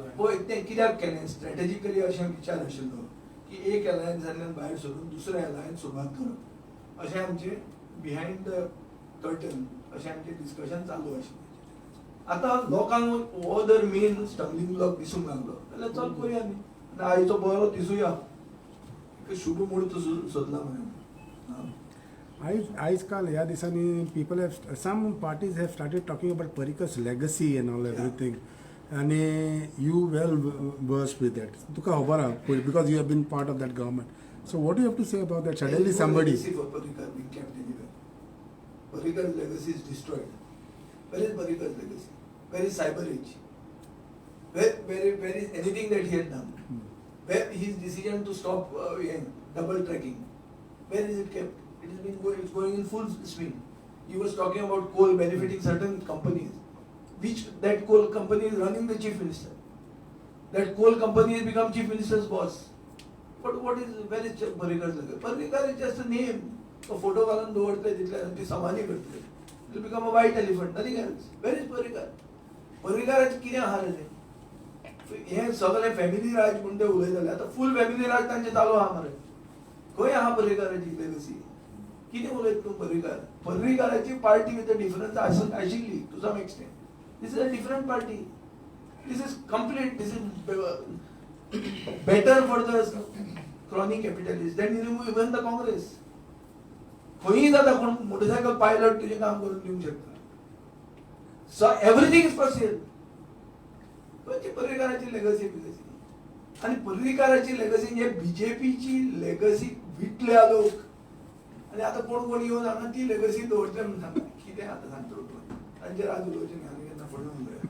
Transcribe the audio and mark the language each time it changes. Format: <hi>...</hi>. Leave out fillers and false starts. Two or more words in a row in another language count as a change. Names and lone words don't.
<kok>पळय तें कित्याक केलें स्ट्रॅटेजिकली अशें विचार आशिल्लो की एक एलायन्सांतल्यान भायर सरून दुसऱ्या एलायन्स सुरवात करप अशें आमचें</kok> <en>behind the curtain</en> <kok>अशें आमचें डिस्कशन चालू आशिल्लें. आतां लोकांक हो जर</kok> <en>main stumbling block</en> <kok>दिसूंक लागलो जाल्यार चल करुया न्ही. आयचो बरो दिसूया शुभ मुहूर्त सोदला म्हणून. आजकाल ह्या दिसांनी</kok> <en>people have, some parties have started talking about Parrikar's legacy and all everything. And you well versed with that.</en> <kok>तुका खबर आहा</kok> <en>because you have been part of that government. So what do you have to say about that? Suddenly somebody. Legacy for Parrikar being kept anywhere. Parrikar's legacy is destroyed. Where is Parrikar's legacy? Where is Cyber Age? Where is anything that he had done? Where his decision to stop double tracking, where is it kept? It has been going, it's going in full swing. He was talking about coal benefiting certain companies, which that coal company is running the chief minister. That coal company has become chief minister's boss. But where is Parrikar? Parrikar is just a name. A photo</en> <kok>घालून दवरतले तितले ती समाधी करतले.</kok> <en>It will become a white elephant, nothing else. Where is Parrikar?</en> <kok>Parrikaraचे कितें आहा रे ते? हे सगळे फॅमिली राज म्हणून ते उलयताले. आतां</kok> <en>full family</en> <kok>राज तांचे चालू आहा मरे. खंय आहा पर्रीकाराची लेगसी? कितें उलयता तूं पर्रीकार? पर्रीकाराची</kok> <en>party with a difference</en> <kok>आशिल्ली</kok> <en>to some extent. This is a different party. This is complete. This is better for the crony capitalists than even the Congress.</en> <kok>खंयी जाता कोण</kok> <en>motorcycle pilot</en> <kok>तुजें काम करून दिवंक शकता.</kok> <en>So everything is possible.</en> <kok>खंयची पर्रीकाराची लेगसी बिगसी आनी पर्रीकाराची लेगसी हे बीजेपीची लेगसी विटल्या लोक आनी आतां कोण येवन हांगा ती लेगसी दवरतले म्हणून सांगता. कितें आतां सांगता तांचे राज उलोवचें न्ही आनी केन्ना फुडें उलया.</kok>